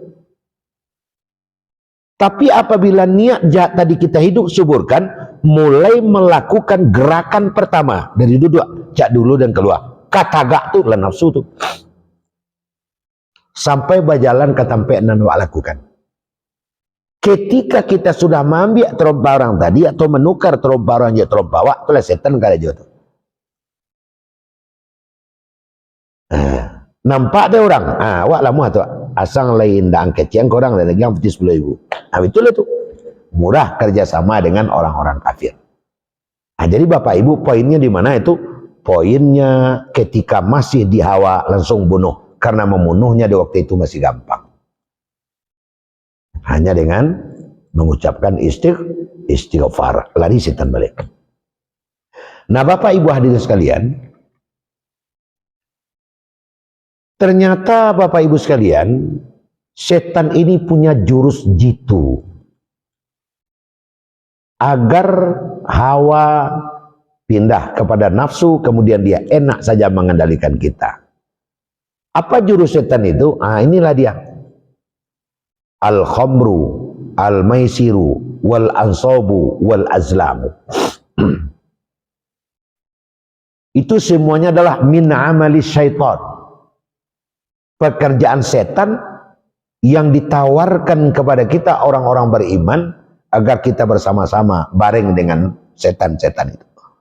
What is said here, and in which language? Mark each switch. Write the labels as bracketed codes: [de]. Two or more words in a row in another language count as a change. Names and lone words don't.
[id] Tapi apabila niat jahat tadi kita hidup suburkan, mulai melakukan gerakan pertama dari duduk, cak dulu dan keluar. Katagak tuh lah nafsu tuh. Sampai berjalan ke tempat yang nak lakukan. Ketika kita sudah mengambil terompa orang tadi atau menukar terompa orang yang terompa awak, itulah setan kada jauh. Nampak ada orang, awak lama tu asang lain dah kecil korang lain lagi yang putih 10.000. Itulah tu. Murah kerjasama dengan orang-orang kafir. Jadi Bapak Ibu poinnya di mana itu? Poinnya ketika masih di hawa langsung bunuh. Karena membunuhnya di waktu itu masih gampang. Hanya dengan mengucapkan istighfar. Lari setan balik. Nah Bapak Ibu hadirin sekalian. Ternyata Bapak Ibu sekalian. Setan ini punya jurus jitu. Agar hawa pindah kepada nafsu, kemudian dia enak saja mengendalikan kita. Apa jurus setan itu? Inilah dia. [ar] الخمرُ، الميسرُ، والأنصابُ، والأزلامُ. [id] Itu semuanya adalah [ar] من عمل الشيطان. [id] Pekerjaan setan yang ditawarkan kepada kita orang-orang beriman agar kita bersama-sama bareng dengan setan-setan itu.